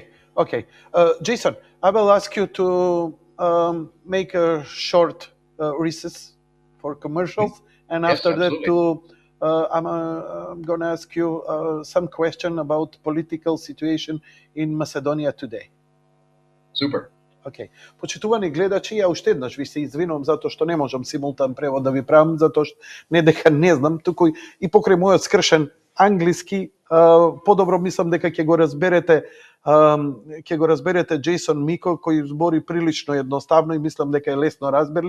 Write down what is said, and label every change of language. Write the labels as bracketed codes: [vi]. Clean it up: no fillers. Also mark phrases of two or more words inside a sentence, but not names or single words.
[en] Jason, I will ask you to make a short recess for commercials, and Yes, after absolutely. that, I'm going to ask you some question about political situation in Macedonia today. Super. Okay. [mk] Почитувани гледачи, ја уште еднаш ви се извинувам затоа што не можам симултан превод да ви правам, затоа што не дека не знам, туку и покрај мојот скршен англиски, подобро мислам дека ќе го разберете Джейсон Мико, кој збори прилично едноставно и мислам дека е лесно разберлив.